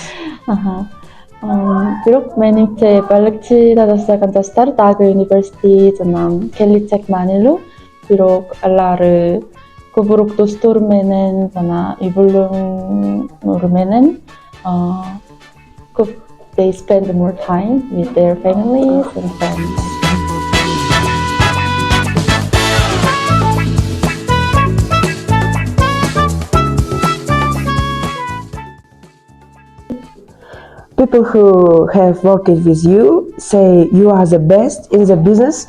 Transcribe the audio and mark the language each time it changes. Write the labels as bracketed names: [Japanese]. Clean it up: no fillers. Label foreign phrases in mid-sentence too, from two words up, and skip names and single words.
[Kyrgyz] Бирок менимче Балыкчыда жашаган жаштар дагы университет жана келечек маанилүү, бирок алар көбүрөөк достору менен жана үй бүлөлөрү менен көп [English] they spend more time with their families and friends. People who have worked with you say you are the best in the business.